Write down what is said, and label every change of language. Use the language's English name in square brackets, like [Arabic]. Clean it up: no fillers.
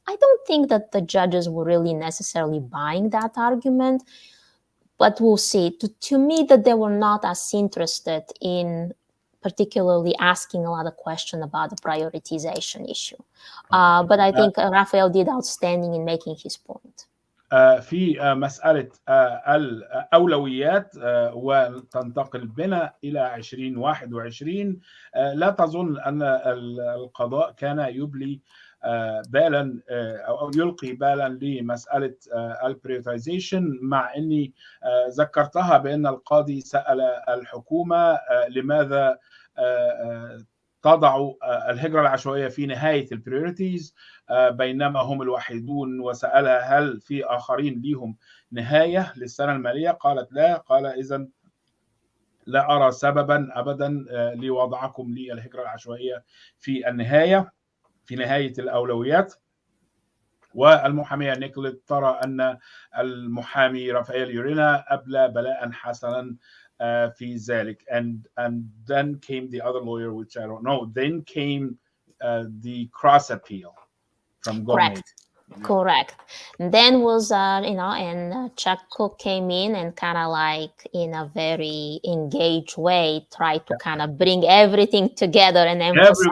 [English] I don't think that the judges were really necessarily buying that argument, but we'll see. To me, that they were not as interested in particularly asking a lot of questions about the prioritization issue. But I think Rafael did outstanding in making his point. [Arabic] في مسألة الأولويات وتنتقل بنا إلى 2021. لا تظن أن القضاء كان يبلي بالا أو يلقي بالا لمسألة البريوريتايزيشن، مع أني ذكرتها بأن القاضي سأل الحكومة لماذا تضع الهجرة العشوائية في نهاية البريوريتيز بينما هم الوحيدون، وسألها هل في آخرين ليهم نهاية للسنة المالية؟ قالت لا. قال إذن لا أرى سببا أبدا لوضعكم للهجرة العشوائية في النهاية، في نهاية الأولويات. والمحامية نيكوليت ترى أن المحامي رافائيل يورينا أبلى بلاء حسنا في ذلك. [English] And then came the other lawyer, which I don't know. Then came the cross appeal from Gomez. Correct. And then was and Chuck Cook came in and kind of like in a very engaged way tried to kind of bring everything together and emphasize.